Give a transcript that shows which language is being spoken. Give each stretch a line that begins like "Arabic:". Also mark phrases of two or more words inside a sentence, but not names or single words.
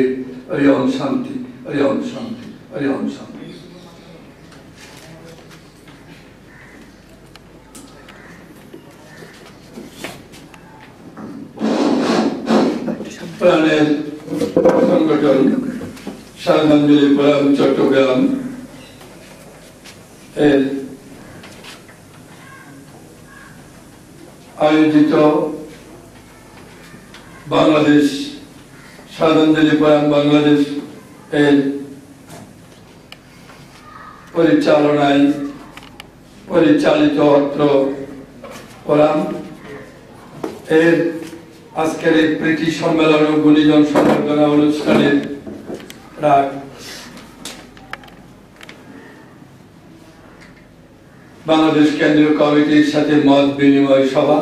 Sanskrit: हरि ओम शांति। हरि ओम शांति। हरि ओम शांति।
Bangla: প্রাণের সংগঠন শ্রদ্ধাঞ্জলি ফোরাম চট্টগ্রাম এর আয়োজিত বাংলাদেশ শ্রদ্ধাঞ্জলি ফোরাম বাংলাদেশ এর পরিচালনায় পরিচালিত অত্র ফোরাম এর আজকের এই প্রীতি সম্মেলন ও গুণীজন সংবর্ধনা অনুষ্ঠানের প্রাক বাংলাদেশ কেন্দ্রীয় কমিটির সাথে মত বিনিময় সভা।